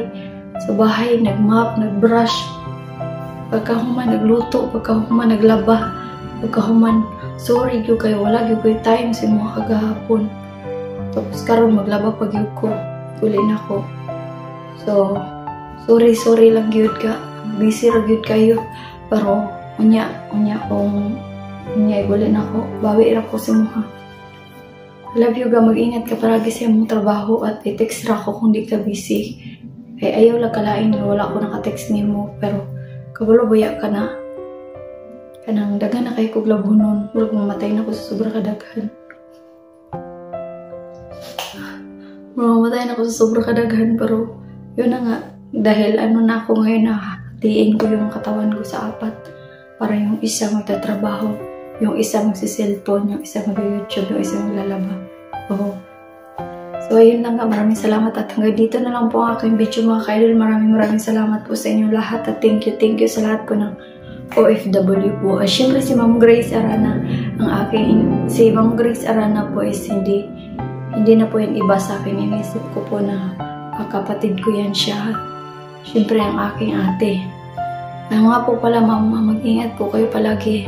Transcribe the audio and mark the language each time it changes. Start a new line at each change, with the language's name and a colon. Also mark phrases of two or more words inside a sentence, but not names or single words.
Cebuano: Sa bahay nagmap, nagbrush. Pagkahuman nagluto, pagkahuman naglaba, pagkahuman sorry gyud kay wala gyud koy time sa mga kagahapon. Tapos karon maglaba pag gyud ko. Kulin ako. So sorry lang gyud ka. Busy ra gyud kayo. Pero unya igulin ako. Bawi ra ko si Muha.
English: Love you
Filipino: ga, mag-ingat ka palagi sa mong trabaho at i-text ra ko kung di ka busy.
Cebuano: Ayaw lang kalain na wala ako naka-text nimo pero kabalo baya ka na. Kanang dagan na kay kog labunon. Murag mamatay na ko sa sobra kadaghan. Mamatay na ko sa sobra kadaghan
Filipino: pero yun na nga. Dahil na ako ngayon hatiin ko yung katawan ko sa apat. Para yung isa magtatrabaho, yung isa magsi-cellphone, yung isa mag-YouTube, yung isa maglalaba. So ayun lang nga, maraming salamat at hanggang dito na lang po ang aking video mga ka-idol. Maraming salamat po sa inyong lahat at
English: thank you
Filipino: sa lahat po ng OFW po. Siyempre si Ma'am Grace Arana, si Ma'am Grace Arana po is hindi na po yung iba sa akin. Inisip ko po na kapatid ko yan siya. Siyempre ang aking ate. Nga po pala ma'am, mag-ingat po kayo palagi.